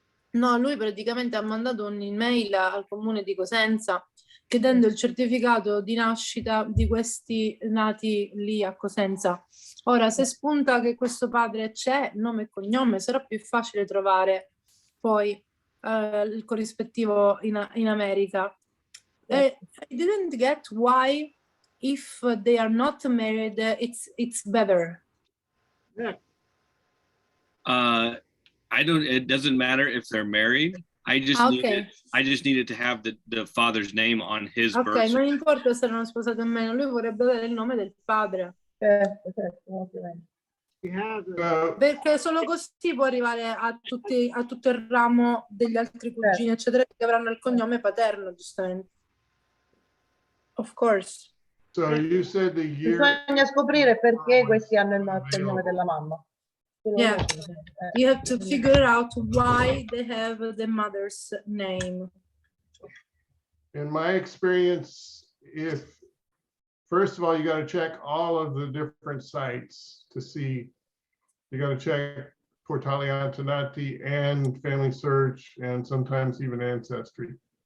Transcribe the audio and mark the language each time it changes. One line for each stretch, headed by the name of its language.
Italian: No, lui praticamente ha mandato un'email al comune di Cosenza chiedendo il certificato di nascita di questi nati lì a Cosenza. Ora, se spunta che questo padre c'è, nome e cognome, sarà più facile trovare poi il corrispettivo in America.
English: I didn't get why, if they are not married, it's better. It doesn't matter if they're married. I just needed to have the father's name on his birth
Italian: Ok, non
English: certificate.
Italian: importa se erano sposati o meno, lui vorrebbe avere il nome del padre. Certo, ovviamente. Perché solo così può arrivare a tutto il ramo degli altri cugini, eccetera, che avranno il cognome paterno, giustamente.
English: Of course. So you said the year,
Italian: Bisogna scoprire perché questi hanno il cognome della mamma.
English: Yeah, you have to figure out why they have the mother's name. in my experience, first of all, you got to check all of the different sites to see. You got to check Portali Antonati and Family Search, and sometimes even Ancestry.